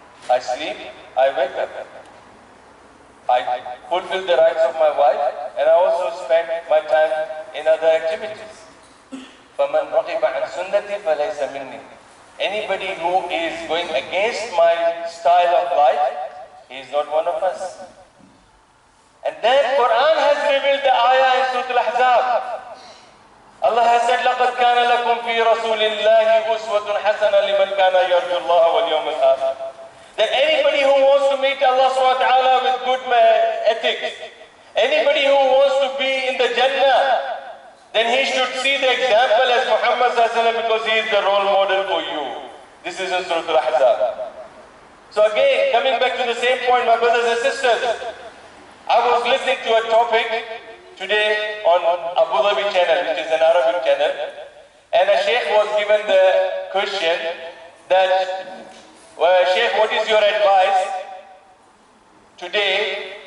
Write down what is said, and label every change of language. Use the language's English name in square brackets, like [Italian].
[English] I sleep, I wake up. I fulfill the rights of my wife and I also spend my time in other activities. [Arabic] فَمَنْ رَغِبَ عَنْ سُنَّتِي فَلَيْسَ مِنِّي. [English] Anybody who is going against my style of life, he is not one of us. And then Quran has revealed the ayah in Surah Al-Ahzab. Allah has said, [Arabic] لَقَدْ كَانَ لَكُمْ فِي رَسُولِ اللَّهِ أُسْوَةٌ حَسَنَةٌ لِمَنْ كَانَ يَرْجُو اللَّهَ وَالْيَوْمَ الْآخِرَ. [English] That anybody who wants to meet Allah subhanahu wa ta'ala with good ethics, anybody who wants to be in the Jannah, then he should see the example as Muhammad sallallahu alaihi wasallam because he is the role model for you. This is in Surah Al-Ahzab. So again, coming back to the same point, my brothers and sisters, I was listening to a topic today on Abu Dhabi channel, which is an Arabic channel, and a sheikh was given the question that, well, sheikh, what is your advice today?